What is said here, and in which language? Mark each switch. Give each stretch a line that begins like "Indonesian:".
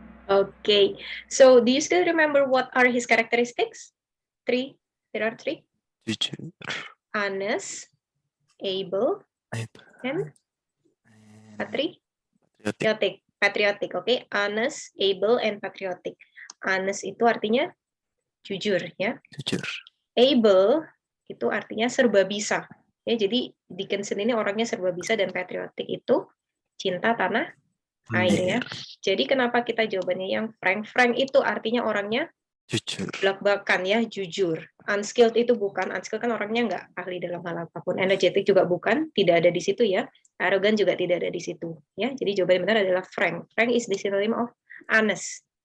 English: Okay, so do you still remember what are his characteristics? 3, there are 3.
Indonesian: Jujur.
English: Honest, able, and patriotic. Patriotic, okay? Honest, able, and patriotic.
Indonesian: Honest itu artinya jujur, ya. Jujur. Able itu artinya serba bisa. Ya, jadi Dickinson ini orangnya serba bisa dan patriotic itu cinta tanah air, ya. Jadi kenapa kita jawabannya yang frank? Frank itu artinya orangnya jujur, belak-belakan, ya, jujur. Unskilled itu bukan. Unskilled kan orangnya nggak ahli dalam hal apapun. Energetic juga bukan, tidak ada di situ, ya. Arrogant juga tidak ada di situ, ya. Jadi jawaban yang benar adalah frank.
English: Frank is the synonym of honest.